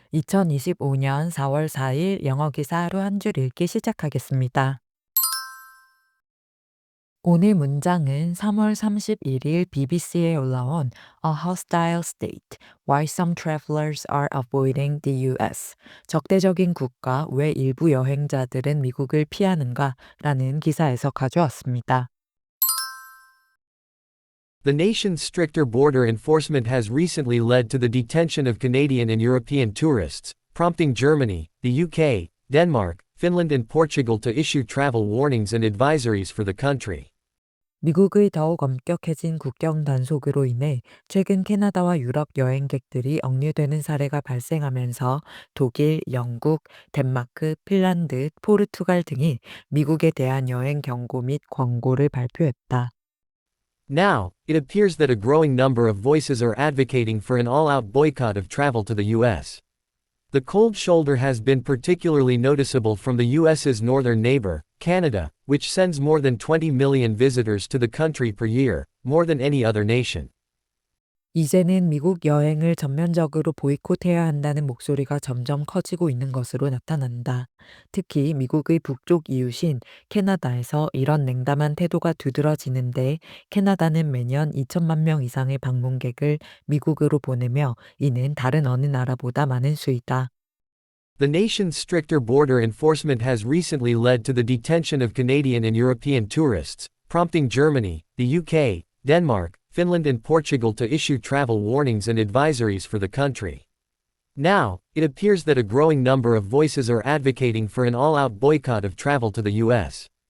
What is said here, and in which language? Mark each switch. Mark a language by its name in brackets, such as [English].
[Korean] 2025년 4월 4일 영어 기사 하루 한 줄 읽기 시작하겠습니다. 오늘 문장은 3월 31일 BBC에 올라온 [English] A Hostile State, Why Some Travelers Are Avoiding the US. [Korean] 적대적인 국가, 왜 일부 여행자들은 미국을 피하는가? 라는 기사에서 가져왔습니다. [English] The nation's stricter border enforcement has recently led to the detention of Canadian and European tourists, prompting Germany, the UK, Denmark, Finland and Portugal to issue travel warnings and advisories for the country. [Korean] 미국의 더욱 엄격해진 국경 단속으로 인해 최근 캐나다와 유럽 여행객들이 억류되는 사례가 발생하면서 독일, 영국, 덴마크, 핀란드, 포르투갈 등이 미국에 대한 여행 경고 및 권고를 발표했다. [English] Now, it appears that a growing number of voices are advocating for an all-out boycott of travel to the US. The cold shoulder has been particularly noticeable from the US's northern neighbor, Canada, which sends more than 20 million visitors to the country per year, more than any other nation. [Korean] 이제는 미국 여행을 전면적으로 보이콧해야 한다는 목소리가 점점 커지고 있는 것으로 나타난다. 특히 미국의 북쪽 이웃인 캐나다에서 이런 냉담한 태도가 두드러지는데 캐나다는 매년 2천만 명 이상의 방문객을 미국으로 보내며 이는 다른 어느 나라보다 많은 수이다. [English] The nation's stricter border enforcement has recently led to the detention of Canadian and European tourists, prompting Germany, the UK, Denmark, Finland and Portugal to issue travel warnings and advisories for the country. Now, it appears that a growing number of voices are advocating for an all-out boycott of travel to the US.